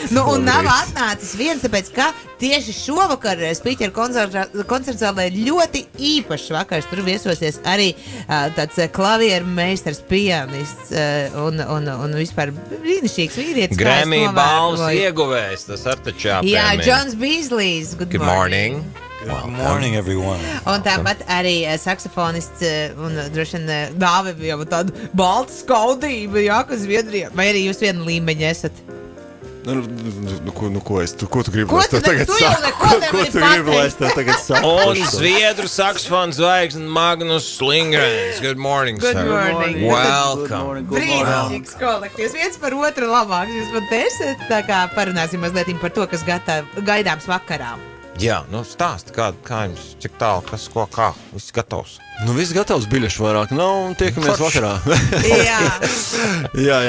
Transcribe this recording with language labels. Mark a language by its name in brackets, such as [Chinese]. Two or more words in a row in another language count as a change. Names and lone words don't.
[Latvian] Nu, un nav atnācis viens, tāpēc, ka tieši šovakar Spīķeru koncertzālē ļoti īpašs vakars. Tur viesosies arī tāds klavieru meistars, pianists un vispār brīnišķīgs vīrietis. Grammy balvas ieguvējs, tas ar taču jāpēmina. Jā, Džons Bīzlijs. [English] Good morning. Good morning, everyone. [Latvian] Un tāpat arī saksofonists un droši vien Dāvis jau tādu baltu skaudību, jā, kas Zviedrijā. Vai arī jūs vienu līmeņu esat? Ko tu gribi, lai es tev tagad saku? Ko tu gribi, lai es tev tagad saku? Un Zviedru saksofons zvaigznes Magnuss Lindgrens. [English] Good morning, Good sir. morning. Welcome. [Latvian] Brīnišķīgs kolektīvs, viens par otru labāks. Jūs pat esat, tā kā parunāsim mazliet par to, kas gaidāms vakarā. Jā, nu stāsti, kā jums, cik tālu, kas, ko, kā, viss gatavs. Nu, viss gatavs, biļešu vairāk nav un tiekamies vakarā. Jā.